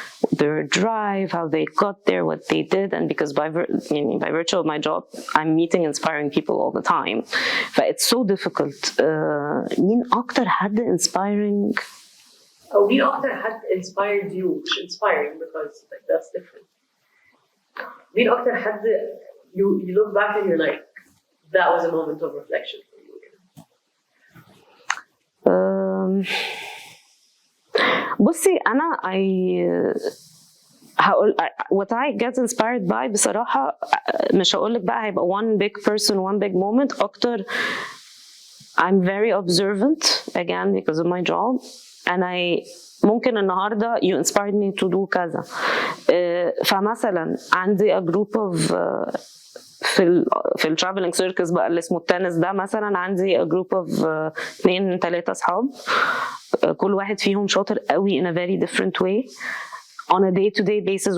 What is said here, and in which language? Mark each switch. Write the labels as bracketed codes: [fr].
[en] their drive, how they got there, what they did. And because by virtue of my job, I'm meeting inspiring people all the time. It's so difficult. [ar] مين أكتر حد inspiring؟ أو مين أكتر حد [en] inspired you؟ [ar] مش [en] inspiring because like that's different. [ar] مين أكتر حد [en] you look back and you're like that was a moment of reflection for you? [ar] بصي أنا هقول [en] what I get inspired by [ar] بصراحة مش هقولك بقى هيبقى [en] one big person one big moment [ar] أكتر. [en] I'm very observant again because of my job and [ar] ممكن النهاردة [en] you inspired me to do [ar] كذا. فمثلا عندي [en] a group of [ar] في الترافلينج سيركس بقى اللي اسمه التنس ده، مثلا عندي a group of 2-3 أصحاب كل واحد فيهم شاطر قوي [en] in a very different way on a day-to-day basis.